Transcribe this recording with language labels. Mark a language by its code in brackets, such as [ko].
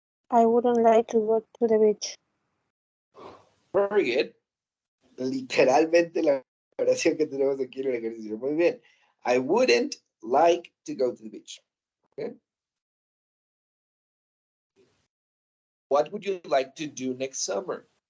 [en] I wouldn't like to go to the beach. Very good. [es] Literalmente la oración que tenemos aquí en el ejercicio. Muy bien. [en] I wouldn't like to go to the beach. Okay. What would you like to do next summer?